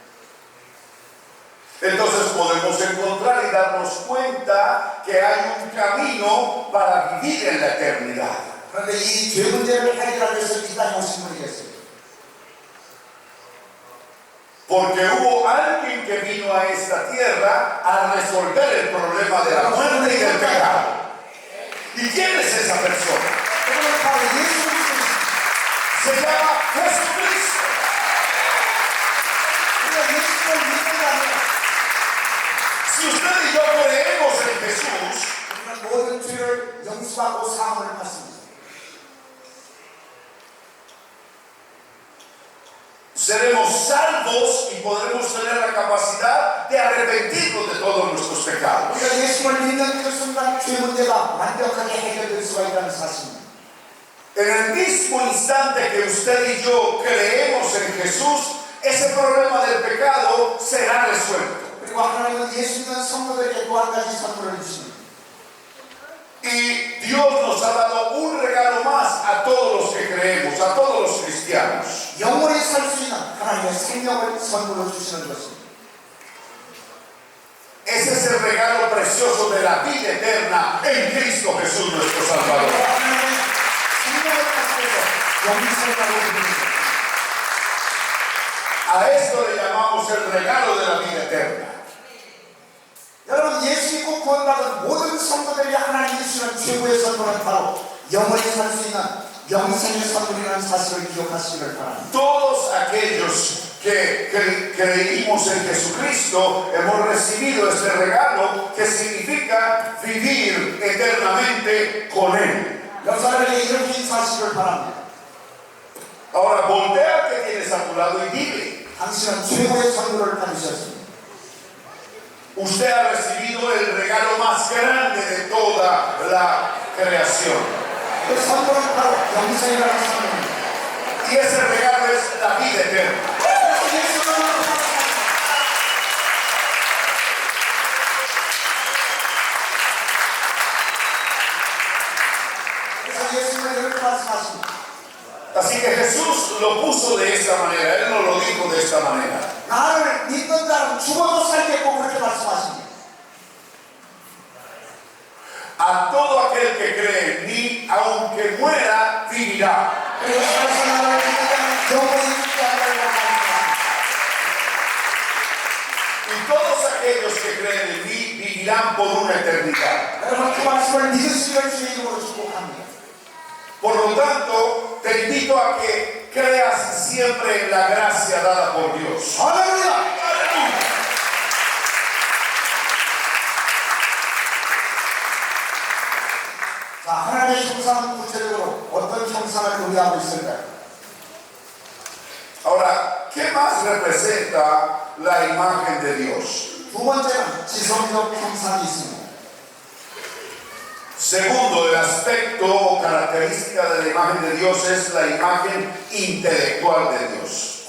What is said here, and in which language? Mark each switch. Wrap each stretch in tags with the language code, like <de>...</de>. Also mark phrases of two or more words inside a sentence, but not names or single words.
<es>entonces podemos encontrar y darnos cuenta que hay un camino para vivir en la eternidad.</es> <ko>그런데 이 죄 문제를 해결하기 위해서 이 땅에 오신 분이 계세요.</ko> <es>Porque hubo alguien que vino a esta tierra a resolver el problema de la muerte y del pecado. ¿Y quién es esa persona?</es> <ko>그분은 바로 예수 그리스도입니다.</ko> <es>Se llama Jesucristo.</es> <ko>우리가 예수를 믿는다면</ko> <es>Si usted y yo creemos en Jesús,</es> <ko>우리는 모든 죄를 용서하고 사함을 받습니다.</ko> <es>seremos salvos y podremos tener la capacidad de arrepentirnos de todos nuestros pecados.</es> <ko>우리가 예수를 믿는 그 순간 죄 문제가 완벽하게 해결될 수가 있다는 사실입니다.</ko> <es>En el mismo instante que usted y yo creemos en Jesús, ese problema del pecado será resuelto.</es> <ko>그리고 하나님은 예수 믿는 성도들에게 또 한 가지 선물을 주십니다.</ko> <es>Y Dios nos ha dado un regalo más a todos los que creemos, a todos los cristianos.</es> <ko>영원히 살 수 있는 하나님의 생명을 선물로 주시는 것입니다.</ko> <es>Ese es el regalo precioso de la vida eterna en Cristo Jesús nuestro Salvador.</es> <ko>하나님의 생명을 가지고 영생이라고 부릅니다.</ko> <es>A esto le llamamos el regalo de la vida eterna.</es> <ko>여러분, 예수 믿고 구원받은 모든 성도들이 하나님이 주시는 최고의 선물은 바로 영원히 살 수 있는 영생의 선물이라는 사실을 기억하시길 바랍니다.</ko> <es>Todos aquellos que creímos en Jesucristo hemos recibido este regalo que significa vivir eternamente con Él.</es> <ko>여러분에게 이렇게 인사하시길 바랍니다.</ko> <es>Ahora voltea al que tienes a tu lado y dile:</es> <ko>당신은 최고의 선물을 받으셨습니다.</ko> <es>usted ha recibido el regalo más grande de toda la creación.</es> <ko>그 선물은 바로 영생이라는 선물입니다.</ko> <es>Y ese regalo es la vida eterna.</es> <ko>그래서 예수는 이렇게 말씀하십니다.</ko> <es>Así que Jesús lo puso de esta manera, Él no lo dijo de esta manera.</es> <ko>나를 믿는 자는 죽어도 살겠고 그렇게 말씀하십니다.</ko> <es>A todo aquel que cree en mí, aunque muera, vivirá.</es> <ko>그리고 살아서 나를 믿는 자는 영원히 죽지 않으리라 말씀하십니다.</ko> <es>Y todos aquellos que creen en mí vivirán por una eternidad.</es> <ko>여러분, 그 말씀을 믿으시길 주의 이름으로 축복합니다.</ko> <es>Por lo tanto, te invito a que creas siempre en la gracia dada por Dios.</es> <ko>할렐루야! 자, 하나님의 형상은 구체적으로 어떤 형상을 의미하고 있을까요?</ko> <es>Ahora, ¿qué más representa la imagen de Dios?</es> <ko>두 번째는 지성적 형상이 있습니다.</ko> <es>Segundo, el aspecto o característica de la imagen de Dios es la imagen intelectual de Dios.</es>